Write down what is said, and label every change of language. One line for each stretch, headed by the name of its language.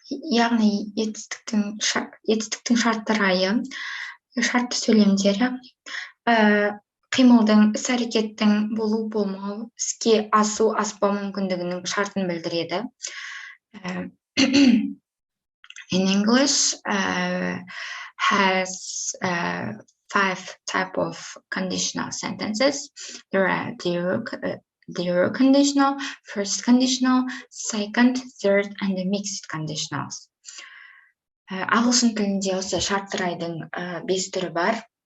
Kazakh: Яғни етістіктің шарттарайы, шартты сөйлемдері, қимылдың, іс-әрекеттің болу болмау, іске асу аспау мүмкіндігінің шартын білдіреді.
English: In English has 5 type of conditional sentences. There are zero conditional, first conditional, second, third, and the mixed conditionals.
Kazakh: Ағылшын тілінде осы шарттырайдың 5 түрі бар.